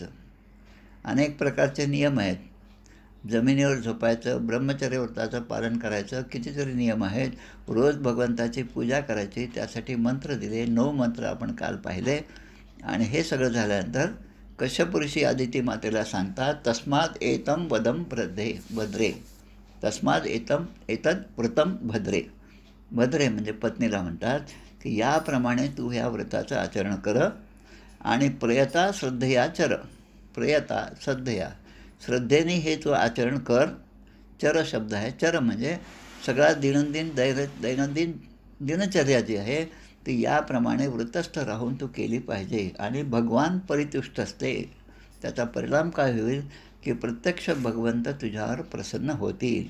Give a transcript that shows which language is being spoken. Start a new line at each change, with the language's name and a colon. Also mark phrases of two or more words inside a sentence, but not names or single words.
Marathi: अनेक प्रकारचे नियम आहेत. जमिनीवर झोपायचं, ब्रह्मचर्य व्रताचं पालन करायचं, कितीतरी नियम आहेत. रोज भगवंताची पूजा करायची, त्यासाठी मंत्र दिले, 9 मंत्र आपण काल पाहिले. आणि हे सगळं झाल्यानंतर कश्यप ऋषी अदिती मातेला सांगतात,
Sanskrit: तस्माद एतम वदम भद्रे, तस्माद एतद व्रतम भद्रे.
Marathi: भद्रे म्हणजे पत्नीला म्हणतात की याप्रमाणे तू ह्या व्रताचं आचरण कर आणि
Sanskrit: प्रयता श्रद्धया चर, प्रयता श्रद्धया,
Marathi: श्रद्धेने हे तू आचरण कर. चर शब्द आहे, चर म्हणजे सगळा दैनंदिन दिनचर्या जी आहे ती याप्रमाणे व्रतस्थ राहून तू केली पाहिजे. आणि भगवान परितुष्ट असते. त्याचा परिणाम काय होईल की प्रत्यक्ष भगवंत तुझ्यावर प्रसन्न होतील.